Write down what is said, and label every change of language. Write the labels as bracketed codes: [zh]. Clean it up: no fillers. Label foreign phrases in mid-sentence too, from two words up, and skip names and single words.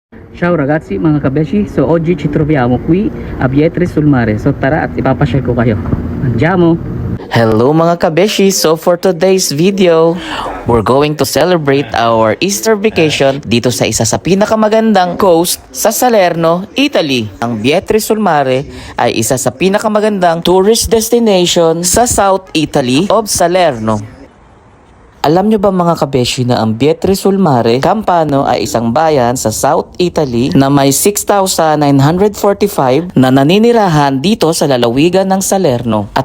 [it] Ciao ragazzi, [tl] mga kabeshi. [it] So oggi ci troviamo qui a Vietri sul Mare. [tl] So tara at ipapasyal ko kayo. [it] Andiamo! [tl] Hello mga kabeshi! [en] So for today's video, we're going to celebrate our Easter vacation [tl] dito sa isa sa pinakamagandang [en] coast sa Salerno, Italy. [tl] Ang Vietri sul Mare ay isa sa pinakamagandang [en] tourist destination [tl] sa South Italy of Salerno. Alam nyo ba mga kabeshi na ang Vietri sul Mare, Campano ay isang bayan sa South Italy na may 6,945 na naninirahan dito sa lalawigan ng Salerno at